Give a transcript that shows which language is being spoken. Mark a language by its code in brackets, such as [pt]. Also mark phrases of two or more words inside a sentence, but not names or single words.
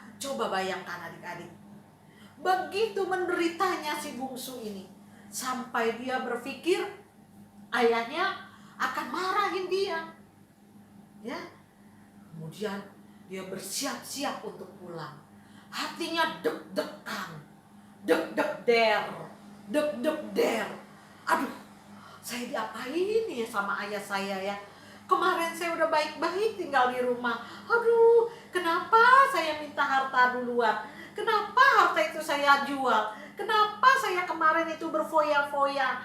[id] Coba bayangkan adik-adik. Begitu menderitanya si bungsu ini. Sampai dia berpikir ayahnya akan marahin dia. Ya. Kemudian dia bersiap-siap untuk pulang. Hatinya deg-degan, deg-deg-der, deg-deg-der. Aduh, saya diapain ya sama ayah saya ya? Kemarin saya udah baik-baik tinggal di rumah. Aduh, kenapa saya minta harta duluan? Kenapa harta itu saya jual? Kenapa saya kemarin itu berfoya-foya?